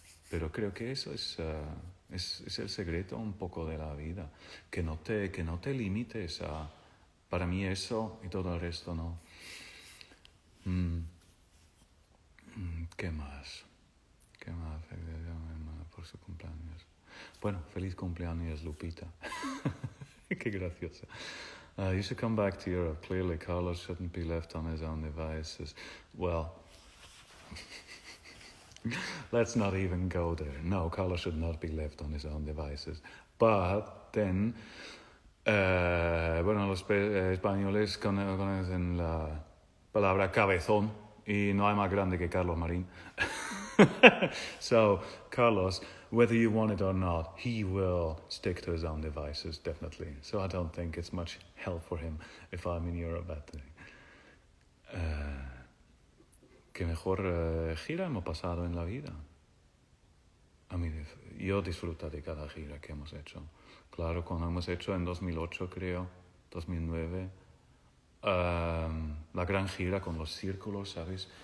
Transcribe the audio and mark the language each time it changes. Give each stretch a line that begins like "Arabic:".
Spanish: Pero creo que eso es el secreto un poco de la vida, que no te limites para mí eso y todo el resto, ¿no? ¿Qué más? ¿Qué más? Por su cumpleaños. Bueno, feliz cumpleaños, Lupita. Qué graciosa.
English: You should come back to Europe. Clearly, Carlos shouldn't be left on his own devices. Well, let's not even go there. No, Carlos should not be left on his own devices. But then,
Spanish: bueno, los españoles conocen la palabra cabezón y no hay más grande que Carlos Marín.
English: So, Carlos, whether you want it or not, he will stick to his own devices, definitely. So I don't think it's much help for him if I'm in Europe that day.
Spanish: ¿Qué mejor gira hemos pasado en la vida? A mí, yo disfruto de cada gira que hemos hecho. Claro, cuando hemos hecho en 2008, creo, 2009, la gran gira con los círculos, ¿sabes?